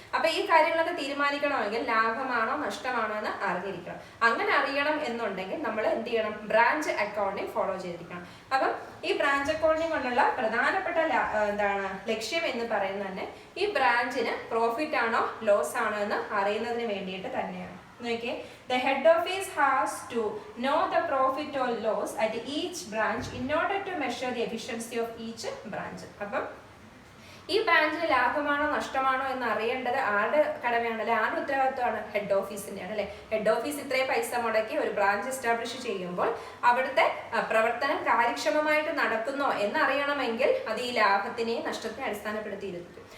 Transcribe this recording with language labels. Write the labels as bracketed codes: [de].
[ml] അപ്പൊ ഈ കാര്യങ്ങളൊക്കെ തീരുമാനിക്കണമെങ്കിൽ ലാഭമാണോ നഷ്ടമാണോ എന്ന് അറിഞ്ഞിരിക്കണം. അങ്ങനെ അറിയണം എന്നുണ്ടെങ്കിൽ നമ്മൾ എന്ത് ചെയ്യണം, ബ്രാഞ്ച് അക്കൗണ്ടിങ് ഫോളോ ചെയ്തിരിക്കണം. അപ്പം ഈ ബ്രാഞ്ച് അക്കൗണ്ടിങ് കൊണ്ടുള്ള പ്രധാനപ്പെട്ട ലക്ഷ്യം എന്ന് പറയുന്നത് തന്നെ ഈ ബ്രാഞ്ചിന് പ്രോഫിറ്റ് ആണോ ലോസ് ആണോ എന്ന് അറിയുന്നതിന് വേണ്ടിയിട്ട് തന്നെയാണ്. നോക്കിയേ, [en] the head office has to know the profit or loss at each branch in order to measure the efficiency of each branch. [ml] അപ്പം ഈ ബ്രാഞ്ചിന് ലാഭമാണോ നഷ്ടമാണോ എന്ന് അറിയേണ്ടത് ആരുടെ കടമയാണ്, അല്ലെ ആരുടെ ഉത്തരവാദിത്വമാണ്? ഹെഡ് ഓഫീസിന്റെയാണ്, അല്ലെ. ഹെഡ് ഓഫീസ് ഇത്രയും പൈസ മുടക്കി ഒരു ബ്രാഞ്ച് എസ്റ്റാബ്ലിഷ് ചെയ്യുമ്പോൾ അവിടുത്തെ പ്രവർത്തനം കാര്യക്ഷമമായിട്ട് നടക്കുന്നോ എന്നറിയണമെങ്കിൽ അത് ഈ ലാഭത്തിനെയും നഷ്ടത്തിനെ അടിസ്ഥാനപ്പെടുത്തിയിരിക്കും.